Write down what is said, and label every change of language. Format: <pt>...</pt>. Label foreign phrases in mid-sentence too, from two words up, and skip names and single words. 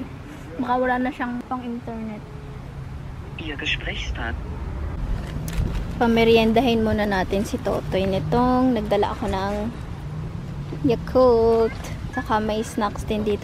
<tl>Baka wala na siyang pang internet.</tl> <de>Ihr Gesprächspartner.</de> <tl>Pameriendahin muna natin si Totoy nitong nagdala ako ng Yakult. Saka may snacks din dito.</tl>